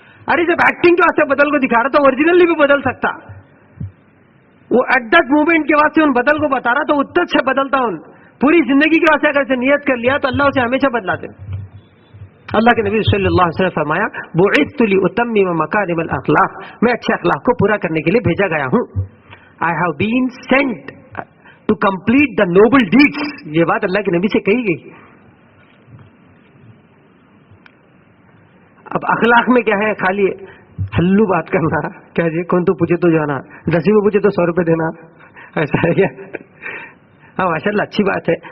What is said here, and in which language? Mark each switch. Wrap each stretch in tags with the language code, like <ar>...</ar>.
<ur>ارے جب ایکٹنگ کے واسطے بدل کو دکھا رہا تو اوریجنلی بھی بدل سکتا. وہ</ur> <en>at that moment</en> <ur>کے واسطے ان بدل کو بتا رہا تو اتر سے بدلتا. ان پوری زندگی کے واسطے اگر سے نیت کر لیا تو اللہ اسے ہمیشہ بدلاتے. اللہ کے نبی صلی اللہ علیہ وسلم نے فرمایا</ur> <ar>بعثت لأتمم مکارم الاخلاق،</ar> <ur>میں اچھے اخلاق کو پورا کرنے کے لیے بھیجا گیا ہوں.</ur> <en>I have been sent to complete the noble deeds.</en> <ur>یہ بات اللہ کے نبی سے کہی گئی. اب اخلاق میں کیا ہے؟ خالی ہلو بات کرنا. کیا جی کون تو پوچھے تو جانا، 10 میں پوچھے تو 100 روپے دینا، ایسا ہے کیا؟ ہاں ماشاء اللہ اچھی بات ہے.</ur>